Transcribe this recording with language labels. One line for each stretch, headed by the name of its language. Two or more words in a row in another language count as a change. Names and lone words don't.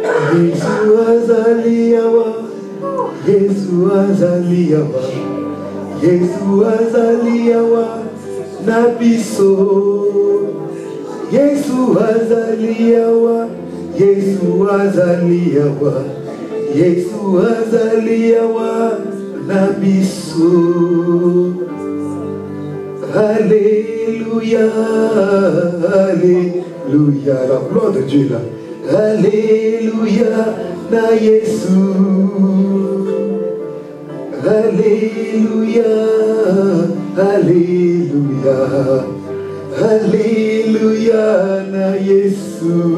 Lingala: Yesu azaliwa, Yesu azaliwa, Yesu azaliwa na biso. Yesu azaliwa, Yesu azaliwa, Yesu azaliwa na biso.
French: Alléluia, Alléluia, la gloire de Dieu là. Alléluia,
Lingala: na Yesu.
French: Alléluia, Alléluia, Alléluia,
Lingala: na Yesu.